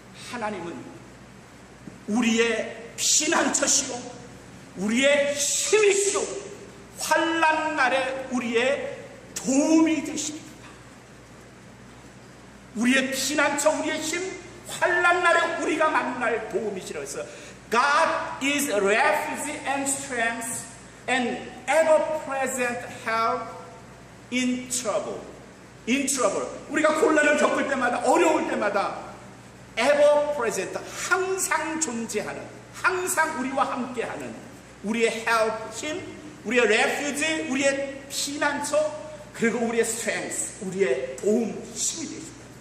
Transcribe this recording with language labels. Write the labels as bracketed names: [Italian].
[Korean] 하나님은 우리의 피난처시요 우리의 힘이시요 환난 날에 우리의 도움이 되십니다. 우리의 피난처, 우리의 힘, 환난 날에 우리가 만날 도움이시라고 했어요. [English] God is refuge and strength and ever-present help in trouble. In trouble. [Korean] 우리가 곤란을 겪을 때마다, 어려울 때마다 ever-present, 항상 존재하는, 항상 우리와 함께하는 우리의 help, 힘, 우리의 refuge, 우리의 피난처, 그리고 우리의 strength, 우리의 도움, 힘이 되십니다.